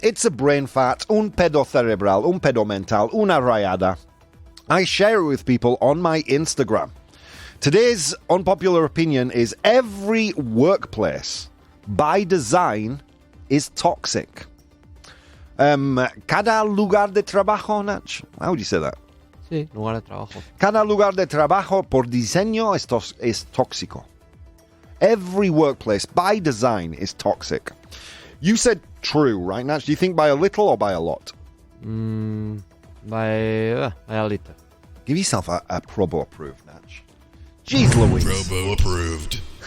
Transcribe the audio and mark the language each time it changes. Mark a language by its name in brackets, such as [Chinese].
[English] It's a brain fart, [Spanish] un pedo cerebral, un pedo mental, una rayada. [English] I share it with people on my Instagram. Today's unpopular opinion is every workplace, by design, is toxic. [Spanish] Cada lugar de trabajo, Nach? [English] How would you say that? [Spanish] Sí, lugar de trabajo. Cada lugar de trabajo por diseño es tóxico. [English] Every workplace, by design, is toxic. You said true, right, Natch? Do you think by a little or by a lot? By a little. Give yourself a Probo approved, Natch. Jeez Louise. Probo approved.